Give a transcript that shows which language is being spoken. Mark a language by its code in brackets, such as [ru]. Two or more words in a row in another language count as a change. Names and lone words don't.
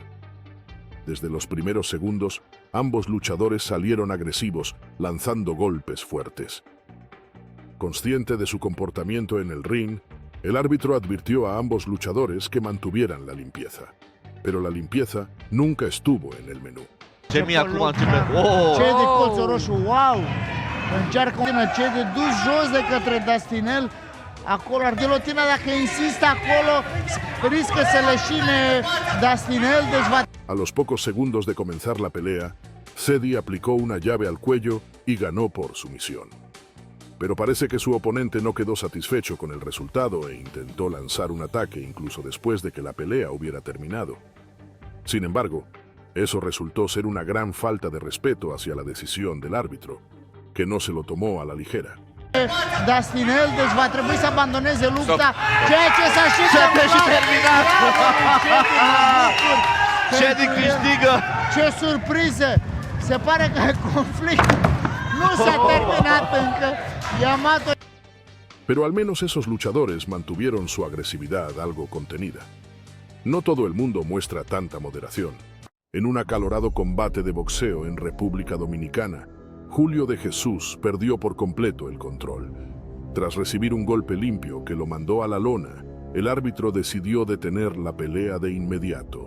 [es] Desde los primeros segundos, ambos luchadores salieron agresivos, lanzando golpes fuertes. Consciente de su comportamiento en el ring, el árbitro advirtió a ambos luchadores que mantuvieran la limpieza. Pero la limpieza nunca estuvo en el menú. [ro] Ce de colțul roșu, wow! Încearcă cei de dus jos de către Dustinel. Acolo, ghilotina, dacă insistă acolo, riscă să leșine Dustinel, deci va... [es] A los pocos segundos de comenzar la pelea, Cedi aplicó una llave al cuello y ganó por sumisión. Pero parece que su oponente no quedó satisfecho con el resultado e intentó lanzar un ataque incluso después de que la pelea hubiera terminado. Sin embargo, eso resultó ser una gran falta de respeto hacia la decisión del árbitro, que no se lo tomó a la ligera. [ro] Dustin Eldes va trebui să abandoneze lupta, ceea ce s-a și terminat. Cedi câștigă. Ce surpriză! Se pare că conflictul nu s-a terminat încă. Yamato. [es] Pero al menos esos luchadores mantuvieron su agresividad algo contenida. No todo el mundo muestra tanta moderación. En un acalorado combate de boxeo en República Dominicana, Julio de Jesús perdió por completo el control. Tras recibir un golpe limpio que lo mandó a la lona, el árbitro decidió detener la pelea de inmediato.